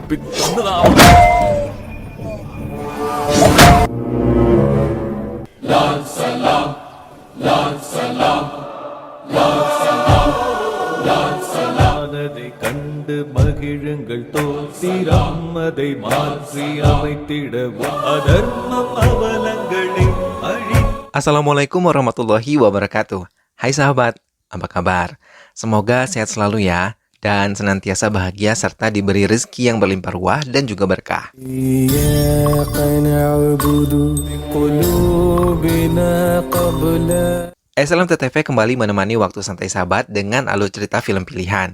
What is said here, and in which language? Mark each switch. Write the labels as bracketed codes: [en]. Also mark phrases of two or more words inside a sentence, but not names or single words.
[ta] அதை கண்டு மகிழுங்கள் தோத்திரம் அதை மாற்றி அமைத்திடவும் அதர்மம் அவலங்களை அழி. [ar] السلام عليكم ورحمة الله وبركاته. [id] Hai sahabat, apa kabar? Semoga sehat selalu ya, dan senantiasa bahagia serta diberi rezeki yang berlimpah ruah dan juga berkah. SLM-TTV kembali menemani waktu santai sahabat dengan alur cerita film pilihan.